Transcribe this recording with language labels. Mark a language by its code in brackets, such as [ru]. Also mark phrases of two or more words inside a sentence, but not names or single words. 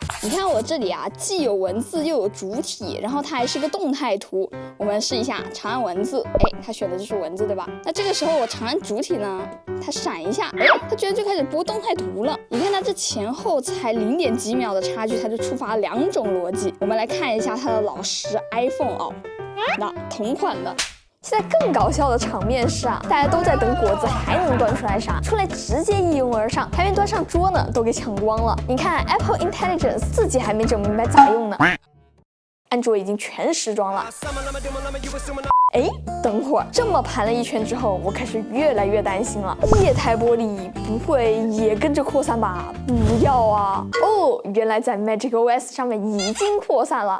[zh] 你看我這裡啊，既有文字又有主體，然後它還是個動態圖。我們試一下長按文字，哎，它選的就是文字，對吧？那這個時候我長按主體呢，它閃一下，哎，它居然就開始播動態圖了。你看它這前後才0點幾秒的差距，它就觸發了2種邏輯。我們來看一下它的老師 iPhone 哦。那同款的，現在更搞笑的場面是啊，大家都在等果子還能端出來啥，出來直接一擁而上，還沒端上桌呢，都給搶光了。你看 Apple Intelligence 自己還沒整明白咋用呢，安卓已經全時裝了。哎，等會兒這麼盤了一圈之後，我開始越來越擔心了。液態玻璃不會也跟着擴散吧？不要啊！哦，原來在 macOS 上面已經擴散了。